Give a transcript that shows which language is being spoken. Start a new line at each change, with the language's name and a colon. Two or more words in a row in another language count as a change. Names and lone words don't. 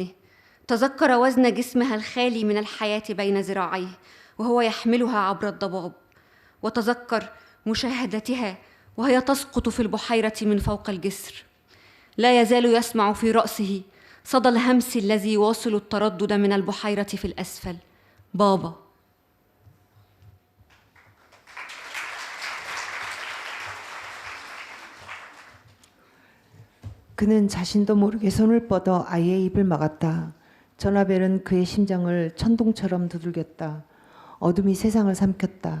Arabic: تذكر وزن جسمها الخالي من الحياة بين ذراعيه وهو يحملها عبر الضباب، وتذكر مشاهدتها وهي تسقط في البحيرة من فوق الجسر. لا يزال يسمع في رأسه صدى الهمس الذي يواصل التردد من البحيرة في الأسفل: بابا.
Korean: 그는 자신도 모르게 손을 뻗어 아이의 입을 막았다. 전화벨은 그의 심장을 천둥처럼 두들겼다. 어둠이 세상을 삼켰다.